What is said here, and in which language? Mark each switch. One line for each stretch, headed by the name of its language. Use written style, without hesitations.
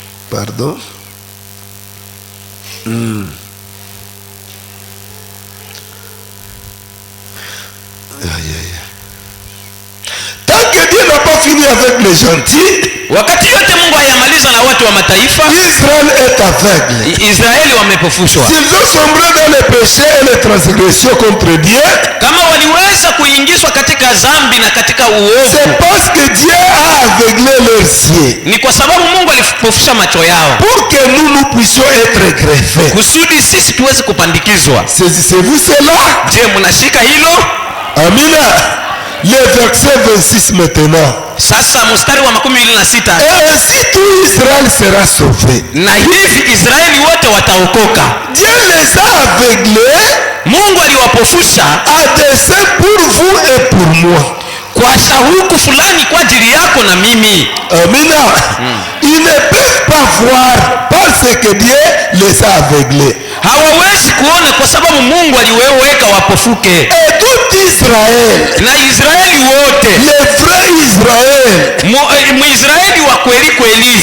French: pardon, tant que Dieu n'a pas fini avec les gentils,
Swahili: wakati yote Mungu hayamaliza na watu wa mataifa,
French: Israël est aveugle.
Swahili: Israeli wamepofushwa.
French: S'ils ont sombré dans les péchés et les transgressions contre Dieu,
Swahili: kama waliweza kuingizwa katika zambi na katika uovu,
French: c'est parce que Dieu a aveuglé leurs yeux,
Swahili: ni kwa sababu Mungu alipofusha macho yao,
French: pour que nous puissions être greffés.
Swahili: kusudi sisi tuweze kupandikizwa.
French: Saisissez-vous cela?
Swahili: Je, mnashika hilo?
French: Amina. Le verset 26 maintenant.
Swahili: Sasa mstari wa 26.
French: Et ainsi tout Israël sera sauvé.
Swahili: Na hivi Israeli wote wataokoka.
French: Dieu les a aveuglés,
Swahili: Mungu aliwapofusha
French: à dessein pour vous et pour moi,
Swahili: kwa shauku fulani kwa ajili yako na mimi. Amina.
French: Ils ne peuvent pas voir parce que Dieu les a aveuglés.
Swahili: Hawawezi kuona kwa sababu Mungu aliweka wapofuke.
French: Et tout Israël,
Swahili: na Israeli wote,
French: le vrai Israël,
Swahili: Mwisraeli wa kweli kweli,